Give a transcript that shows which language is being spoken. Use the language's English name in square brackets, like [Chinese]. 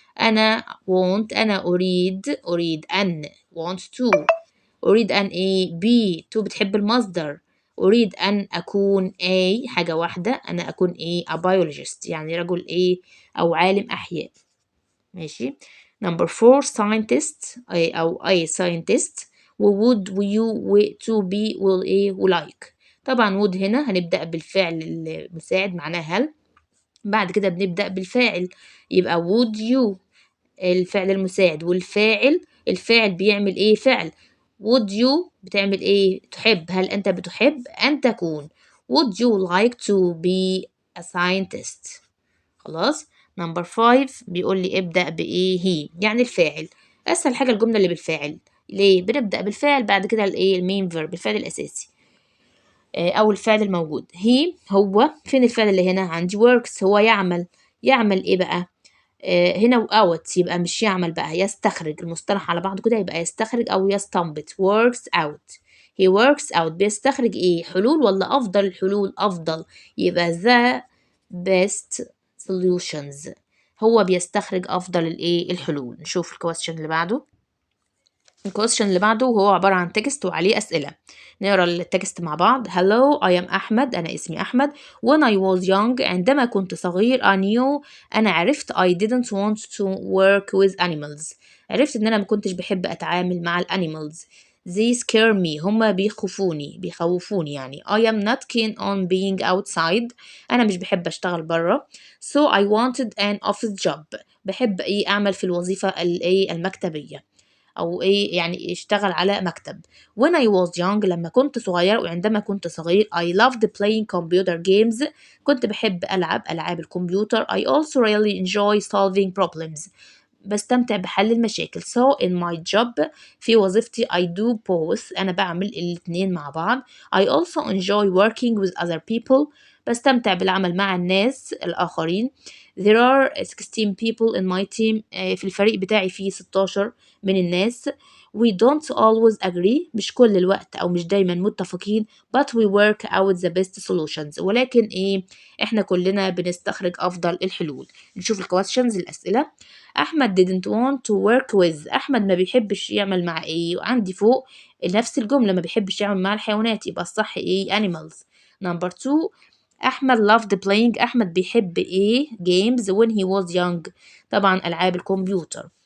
[Arabic] أنا want أنا أريد أن [English] want to. [Arabic] أريد أن إيه be to بتحب المصدر. أريد أن أكون حاجة واحدة أنا أكون a biologist يعني رجل أو عالم أحياء. ماشي. [English] number 4 scientist أو scientist would to be like. [Arabic] طبعا would هنا هنبدأ بالفعل المساعد معناه هل. بعد كده بنبدأ بالفاعل يبقى would you الفعل المساعد والفاعل. الفاعل بيعمل فعل. would you بتعمل تحب. هل أنت بتحب أن تكون. [English] would you like to be a scientist. [Arabic] خلاص. نمبر 5 بيقول لي ابدأ هي يعني الفاعل. أسهل حاجة الجملة اللي بالفاعل. ليه بنبدأ بالفاعل بعد كده المين فيرب الفعل الأساسي أو الفعل الموجود. هو فين الفعل اللي هنا عندي works هو يعمل. يعمل بقى هنا وأوت يبقى مش يعمل بقى يستخرج. المصطلح على بعضه كده يبقى يستخرج أو يستنبط works out. he works out بيستخرج حلول ولا أفضل الحلول. أفضل يبقى the best solutions. هو بيستخرج أفضل الحلول. نشوف الكويستشن اللي بعده. الكويستشن اللي بعده هو عبارة عن تكست وعليه أسئلة. نقرا التكست مع بعض. [English] Hello I am Ahmed. [Arabic] أنا اسمي أحمد. [English] When I was young [Arabic] عندما كنت صغير [English] I knew [Arabic] أنا عرفت [English] I didn't want to work with animals. [Arabic] عرفت إن أنا ما كنتش بحب أتعامل مع الأنيمالز. [English] They scare me [Arabic] هما بيخوفوني يعني. [English] I am not keen on being outside [Arabic] أنا مش بحب أشتغل برا. [English] So I wanted an office job [Arabic] بحب أعمل في الوظيفة المكتبية أو يعني اشتغل على مكتب. [English] When I was young [Arabic] لما كنت صغير وعندما كنت صغير [English] I loved playing computer games [Arabic] كنت بحب ألعاب الكمبيوتر. [English] I also really enjoy solving problems [Arabic] بستمتع بحل المشاكل. [English] So in my job [Arabic] في وظيفتي [English] I do both [Arabic] أنا بعمل الاتنين مع بعض. [English] I also enjoy working with other people [Arabic] بستمتع بالعمل مع الناس الآخرين. [English] There are 16 people in my team [Arabic] في الفريق بتاعي فيه 16 من الناس. [English] We don't always agree [Arabic] مش كل الوقت أو مش دايما متفقين [English] but we work out the best solutions [Arabic] ولكن إحنا كلنا بنستخرج أفضل الحلول. نشوف الكويستشنز الأسئلة. أحمد [English] didn't want to work with [Arabic] أحمد ما بيحبش يعمل مع وعندي فوق نفس الجملة ما بيحبش يعمل مع الحيوانات يبقى الصح animals. [English] number 2 Ahmed loved playing [Arabic] أحمد بيحب [English] games when he was young [Arabic] طبعا ألعاب الكمبيوتر.